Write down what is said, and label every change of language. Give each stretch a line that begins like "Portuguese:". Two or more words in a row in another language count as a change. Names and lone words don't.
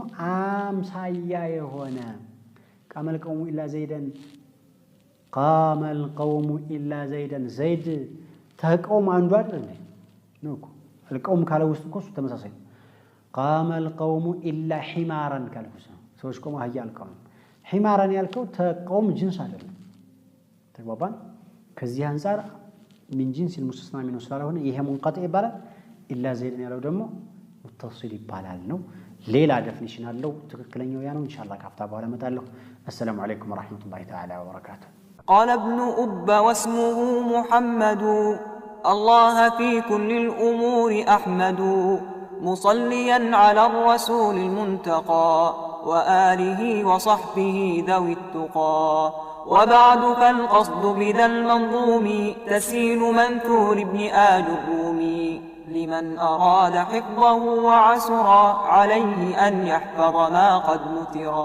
Amharic: አምሳያ የሆነ
Arabic: قام القوم إلا زيدا قام القوم إلا زيدا زيد تقوم عنده
Amharic: አይደል ነውኮ القوم ካለ ውስጥ እኮ ተመሳሳይ
Arabic: قام القوم إلا حمارا
Amharic: ካልኩስ ሰዎች ቆሞ አህያ አልቆም حمارا ያልከው ተቆም ጅንስ አይደለም ተግባባን ከዚህ አንፃር
Arabic: من جنس المستثنى منه
Amharic: ስላልሆነ ይሄ منقطع ይባላል
Arabic: إلا زيد
Amharic: ያለው ደግሞ متصل ይባላል ነው ሌላ ዴፊኒሽን አለው ትክክለኛው ያ ነው ኢንሻአላህ ካፍታ በኋላ መጣለሁ
Arabic: السلام عليكم ورحمة الله تعالى وبركاته قال ابن أب واسمه محمد الله في كل الأمور أحمد مصليا على الرسول المنتقى وآله وصحبه ذوي التقى وبعد فالقصد بذا المنظوم تسيل منثور ابن آل الرومي لمن أراد حفظه وعسرا عليه أن يحفظ ما قد نثرا